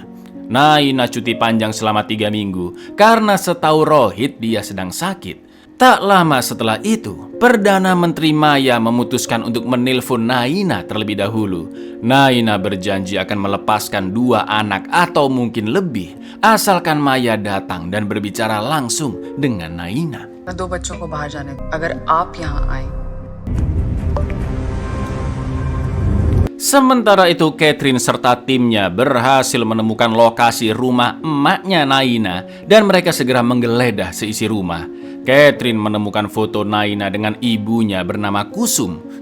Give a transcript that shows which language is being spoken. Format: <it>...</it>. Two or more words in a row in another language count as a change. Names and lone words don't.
<id>Naina cuti panjang selama 3 minggu karena setahu Rohit dia sedang sakit. Tak lama setelah itu, Perdana Menteri Maya memutuskan untuk menelpon Naina terlebih dahulu. Naina berjanji akan melepaskan 2 anak atau mungkin lebih, asalkan Maya datang dan berbicara langsung dengan Naina.</id> <hi>2 बच्चों को बाहर जाने दो, अगर आप यहाँ आए.</hi> <id>Sementara itu, Catherine serta timnya berhasil menemukan lokasi rumah emaknya Naina dan mereka segera menggeledah seisi rumah. Catherine menemukan foto Naina dengan ibunya bernama Kusum.</id>